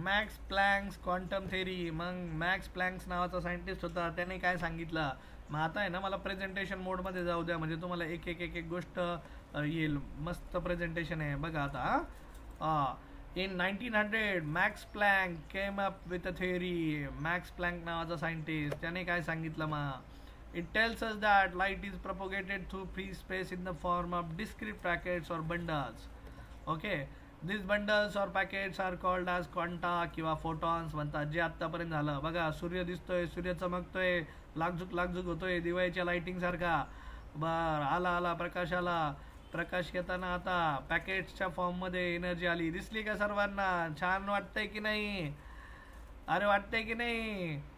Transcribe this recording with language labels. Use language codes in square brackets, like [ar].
[mr] Max Planck's quantum theory. मग max Planck's नावाचा scientist होता, त्याने काय सांगितलं? मग आता आहे ना, मला प्रेझेंटेशन मोडमध्ये जाऊ द्या म्हणजे तुम्हाला एक एक गोष्ट येईल. मस्त प्रेझेंटेशन आहे बघा आता. [en] In 1900 Max Planck came up with a theory. [mr] Max plank नावाचा सायंटिस्ट, त्याने काय सांगितलं? [en] मग it tells us that light is propagated through free space in the form of discrete packets or bundles. Okay. This bundles or packets are called as quanta [mr] किंवा photons म्हणतात. जे आत्तापर्यंत झालं बघा. सूर्य दिसतोय, सूर्य चमकतोय, लागझुक होतोय दिवाळीच्या लाईटिंग सारखा. बर, आला प्रकाश आला. प्रकाश येताना आता पॅकेट्सच्या फॉर्ममध्ये एनर्जी आली. दिसली का सर्वांना? छान वाटतंय की नाही? अरे वाटतंय की नाही?